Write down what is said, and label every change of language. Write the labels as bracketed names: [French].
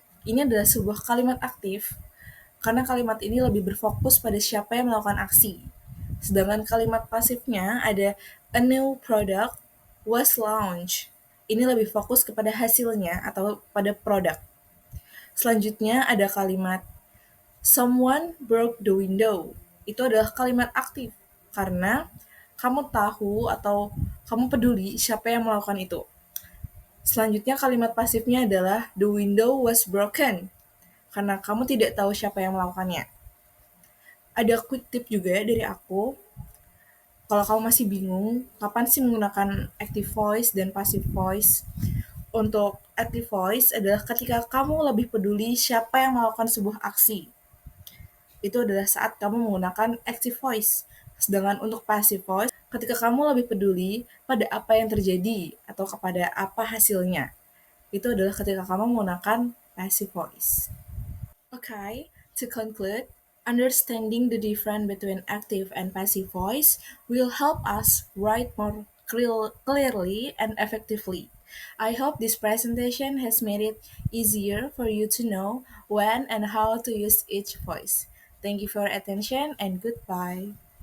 [Indonesian] Ini adalah sebuah kalimat aktif karena kalimat ini lebih berfokus pada siapa yang melakukan aksi. Sedangkan kalimat pasifnya ada [English] a new product was launched. [Indonesian] Ini lebih fokus kepada hasilnya atau pada produk. Selanjutnya ada kalimat [English] someone broke the window. [Indonesian] Itu adalah kalimat aktif karena kamu tahu atau kamu peduli siapa yang melakukan itu. Selanjutnya kalimat pasifnya adalah [English] the window was broken [Indonesian] karena kamu tidak tahu siapa yang melakukannya. Ada quick tip juga dari aku. Kalau kamu masih bingung, kapan sih menggunakan active voice dan passive voice? Untuk active voice adalah ketika kamu lebih peduli siapa yang melakukan sebuah aksi. Itu adalah saat kamu menggunakan active voice. Sedangkan untuk passive voice, ketika kamu lebih peduli pada apa yang terjadi atau kepada apa hasilnya. Itu adalah ketika kamu menggunakan passive voice. [English] Okay, to conclude, understanding the difference between active and passive voice will help us write more clearly and effectively. I hope this presentation has made it easier for you to know when and how to use each voice. Thank you for your attention and goodbye.